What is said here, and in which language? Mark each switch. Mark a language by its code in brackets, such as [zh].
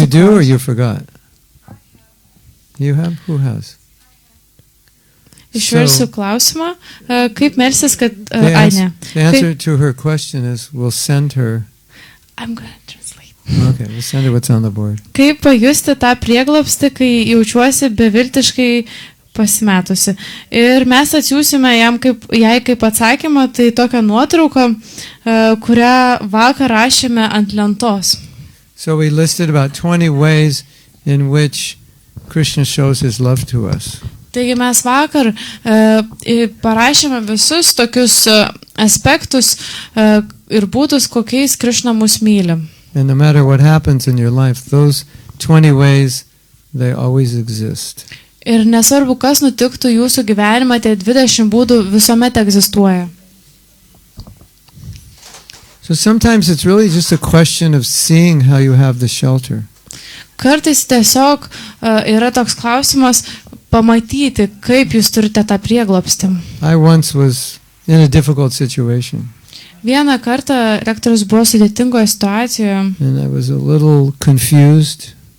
[en] You do or you forgot? You have? Who has? [lt] Išversiu klausimą. Kaip melsis, kad... [en] The answer to her question is we'll send her... I'm going to translate. Okay, we'll send her what's on the board. [lt] Kaip pajusti tą prieglobstį, kai jaučiuosi beviltiškai pasimetusi. Ir mes atsiūsime jai kaip atsakymą, tai tokią nuotrauką, kurią vakar rašėme ant lentos. [en] So we listed about 20 ways in which Krishna shows his love to us. [lt] Taigi mes vakar parašėme visus tokius aspektus ir būdus, kokiais Krishna mus myli. [en] And no matter what happens in your life, those 20 ways, they always exist. [lt] Ir nesvarbu, kas nutiktų jūsų gyvenime, tie 20 būdų visuomet egzistuoja. [en] So sometimes it's really just a question of seeing how you have the shelter. [lt] Kartais tiesiog yra toks klausimas pamatyti, kaip jūs turite tą prieglobstį. [en] I once was in a difficult situation. [lt] Vieną kartą rektorius buvo sudėtingoje situacijoje. [en] And I was a little confused.